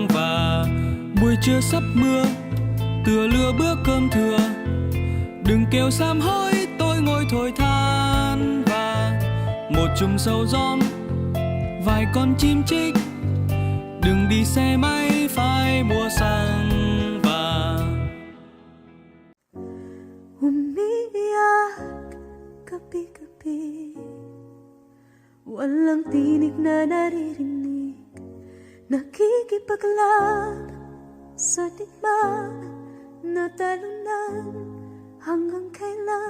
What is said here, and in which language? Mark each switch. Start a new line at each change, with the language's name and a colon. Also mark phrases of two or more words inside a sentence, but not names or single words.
Vietnamese: Và buổi trưa sắp mưa, tựa lưa bữa cơm thừa. Đừng kêu sám hối tôi ngồi thổi than. Và một chùm sầu gióm, vài con chim chích. Đừng đi xe máy phải mua xăng. Và
Filipino: umiiyak gabi-gabi. Walang tinig na naririnig. Nakikipaglab sa digmaan. Natalunan hanggang kailan.